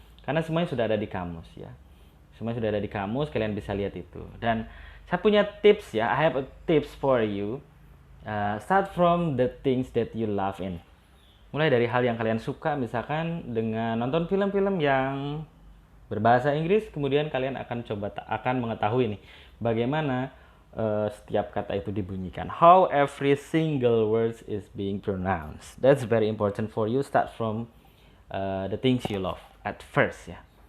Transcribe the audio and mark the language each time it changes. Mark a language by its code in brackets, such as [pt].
[id] Karena semuanya sudah ada di kamus, ya. Semuanya sudah ada di kamus, kalian bisa lihat itu. Dan saya punya tips, ya. [en] I have a tips for you. Start from the things that you love in. [id] Mulai dari hal yang kalian suka, misalkan dengan nonton film-film yang berbahasa Inggris, kemudian kalian akan mengetahui nih bagaimana setiap kata itu dibunyikan. [en] How every single word is being pronounced. That's very important for you. Start from the things you love at first, ya.